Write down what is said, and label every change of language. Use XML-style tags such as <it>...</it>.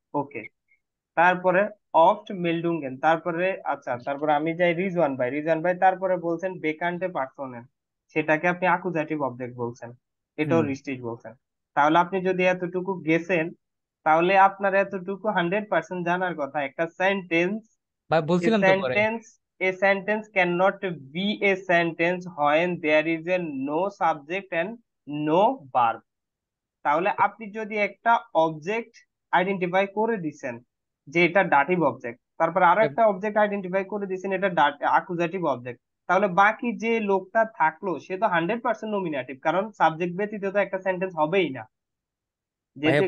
<bn>ওকে, তারপরে অফট মেলডুঙ্গেন, তারপরে আচ্ছা, তারপরে আমি যাই রিজওয়ান ভাই। রিজওয়ান ভাই তারপরে বলছেন বেকান্টে পার্সনের, সেটাকে আপনি আকুজাটিভ অবজেক্ট বলছেন, এটাও হুম, রিস্ট্রিক্ট বলছেন। তাহলে আপনি যদি এতটুকু গেছেন, তাহলে আপনার এতটুকু 100% জানার কথা, একটা সেন্টেন্স, ভাই a বলছিলাম তো পরে।</bn> <en>sentence a sentence cannot be a sentence when there is a no subject and no verb।</en> <bn>তাহলে আপনি যদি একটা অবজেক্ট আইডেন্টিফাই করে দিছেন যে এটা ডাটিভ অবজেক্ট, তারপর আরো একটা অবজেক্ট আইডেন্টিফাই করে দিছেন এটা আকুজাটিভ অবজেক্ট, তাহলে বাকি যে লোকটা থাকলো সে তো 100% নমিনেটিভ, কারণ সাবজেক্ট ব্যতীত তো একটা সেন্টেন্স হবেই না, যেহেতু</bn>